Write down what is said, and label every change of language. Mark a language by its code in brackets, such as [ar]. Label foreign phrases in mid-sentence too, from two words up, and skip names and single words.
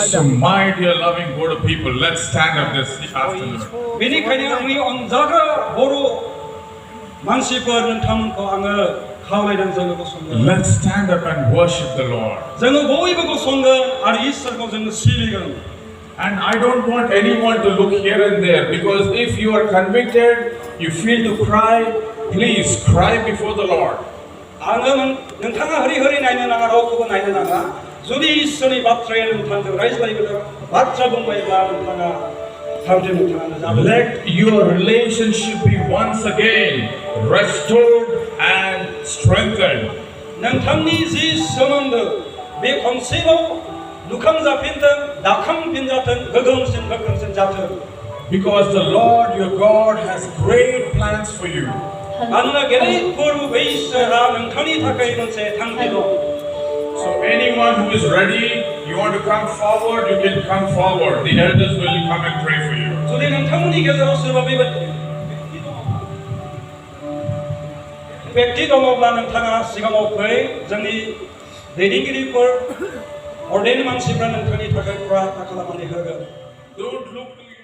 [en] So my dear loving God of people, let's stand up this afternoon. [brx] बेनिखायनो आंनि अनजाग्रा बर' मानसिफोर नोंथांमोनखौ आङो खावलायदों जोङो गसंगोन [en] Let's stand up and worship the Lord. [brx] जोङो बयबो गसंगोन आरो इसोरखौ जोङो सिबिगोन [en] And I don't want anyone to look here and there, because if you are convicted, you feel to cry, please cry before the Lord. [brx] आङो नोंथाङा हरि हरि नायनो नाङा रावखौबो नायनो नाङा जुदि इसोरनि बाथ्राया नोंथांजों रायज्लायगोन बाथ्रा बुंबायब्ला नोंथाङा थारैनो नोंथाङानो जागोन [en] Let your relationship be once again restored and strengthened. [brx] नोंथांनि जि सोमोन्दो बे खनसेबाव लुखांजाफिनथों दाखांफिनजाथों गोगोमसिन गोख्रोंसिन जाथों [en] Because the Lord your God has great plans for you. [brx] मानोना गेदेरफोर बै इसोरहा नोंथांनि थाखाय मोनसे थांखि दं [en] So anyone who is ready, you want to come forward, you can come forward. The elders will come and pray for you. [brx] जुदि नोंथांमोननि गेजेराव सोरबा बेबायदि व्यक्ति दङब्ला नोंथाङा सिगाङाव फै जोंनि दैदेनगिरिफोर अर्डेन मानसिफ्रा नोंथांनि थाखाय प्रार्थना खालामनानै होगोन [en] Don't look